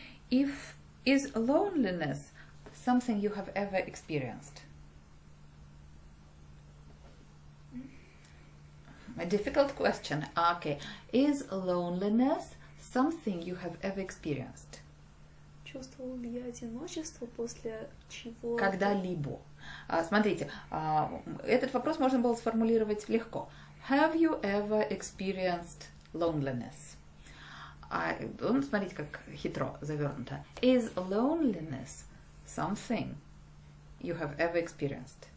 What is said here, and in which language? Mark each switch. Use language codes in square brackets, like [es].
[en] Is loneliness something you have ever experienced? A difficult question. Okay. Is loneliness something you have ever experienced? [ru] Чувствовал ли я одиночество после чего? Когда-либо. Смотрите, этот вопрос можно было сформулировать легко. [en] Have you ever experienced loneliness? [ru] Смотрите, как хитро завернуто. [en] Is loneliness something you have ever experienced?